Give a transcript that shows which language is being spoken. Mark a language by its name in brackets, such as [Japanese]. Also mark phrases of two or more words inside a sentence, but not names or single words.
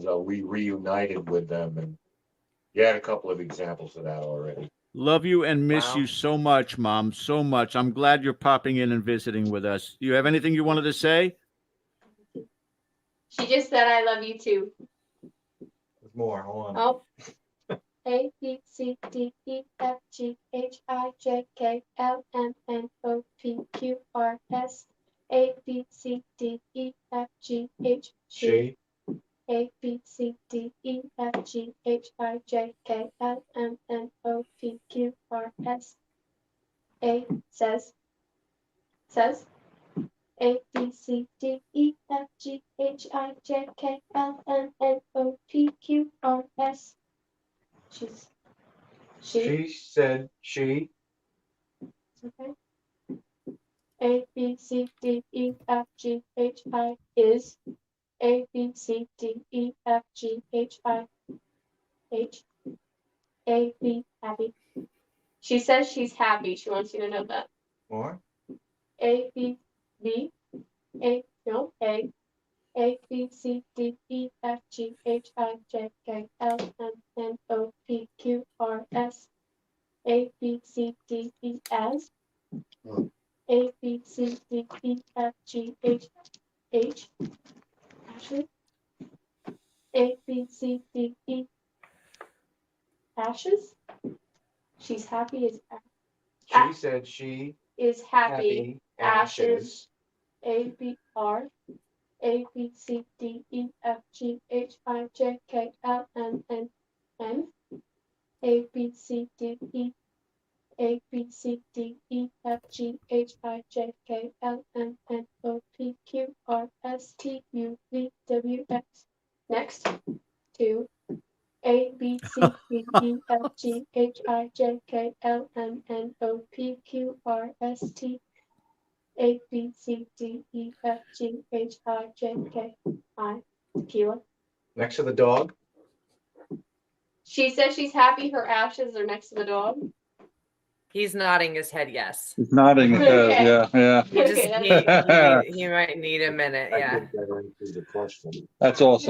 [English] Are we reunited with them? And you had a couple of examples of that already. Love you and miss you so much, Mom. So much. I'm glad you're popping in and visiting with us. You have anything you wanted to say? She just said, I love you too. There's more. Hold on. Oh. A, B, C, D, E, F, G, H, I, J, K, L, M, N, O, P, Q, R, S. A, B, C, D, E, F, G, H, G. A, B, C, D, E, F, G, H, I, J, K, L, M, N, O, P, Q, R, S. A, says. A, B, C, D, E, F, G, H, I, J, K, L, M, N, O, P, Q, R, S. She said she. Okay. A, B, C, D, E, F, G, H, I is. A, B, C, D, E, F, G, H, I, H. A, B, happy. She says she's happy. She wants you to know that. More? A, B, B, A, no, A. A, B, C, D, E, F, G, H, I, J, K, L, M, N, O, P, Q, R, S. A, B, C, D, E, as. A, B, C, D, E, F, G, H, Ashley. A, B, C, D, E, ashes. She's happy as She said she is happy. Ashes. A, B, R. A, B, C, D, E, F, G, H, I, J, K, L, M, N, N. A, B, C, D, E. A, B, C, D, E, F, G, H, I, J, K, L, M, N, O, P, Q, R, S, T, U, V, W, X. Next. 2. A, B, C, D, E, F, G, H, I, J, K, L, M, N, O, P, Q, R, S, T. A, B, C, D, E, F, G, H, I, J, K, I. Tequila. next to the dog. She says she's happy her ashes are next to the dog. He's nodding his head yes. He's nodding his head. Okay. Yeah, yeah. He just he might need a minute. Yeah. That's awesome.